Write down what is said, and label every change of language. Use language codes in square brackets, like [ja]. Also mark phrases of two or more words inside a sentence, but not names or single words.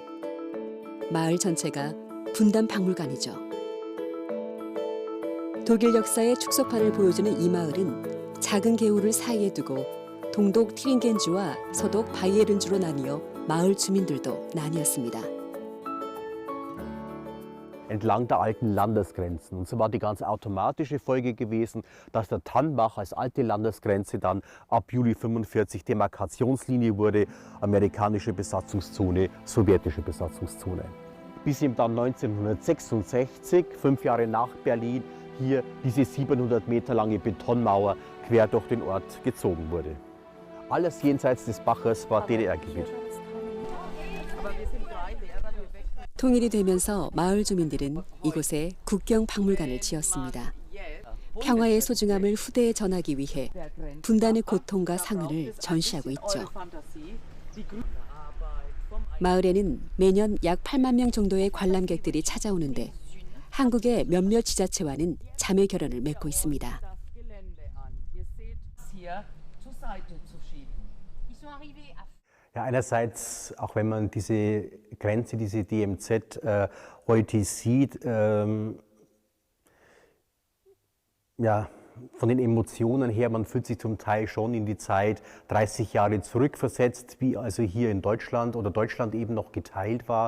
[ko] 마을 전체가 분단 박물관이죠. 독일 역사의 축소판을 보여주는 이 마을은 작은 개울을 사이에 두고 동독 티링겐주와 서독 바이에른주로 나뉘어 마을 주민들도 나뉘었습니다. [de] Entlang der alten Landesgrenzen. Und so war die ganz automatische Folge gewesen, dass der Tannbach als alte Landesgrenze dann ab Juli 1945 Demarkationslinie wurde, amerikanische Besatzungszone, sowjetische Besatzungszone. bis ihm dann 1966, 5 Jahre nach Berlin, hier diese 700 Meter lange Betonmauer quer durch den Ort gezogen wurde. Alles jenseits des Baches war DDR-Gebiet. [ko] 통일이 되면서 마을 주민들은 이곳에 국경박물관을 지었습니다. 평화의 소중함을 후대에 전하기 위해 분단의 고통과 상흔을 전시하고 있죠. 마을에는 매년 약 8만 명 정도의 관람객들이 찾아오는데 한국의 몇몇 지자체와는 자매 결연을 맺고 있습니다. [de] Ja, einerseits, auch wenn man diese Grenze, diese DMZ heute sieht, ja, von den Emotionen her, man fühlt sich zum Teil schon in die Zeit 30 Jahre zurückversetzt, wie also hier in Deutschland oder Deutschland eben noch geteilt war.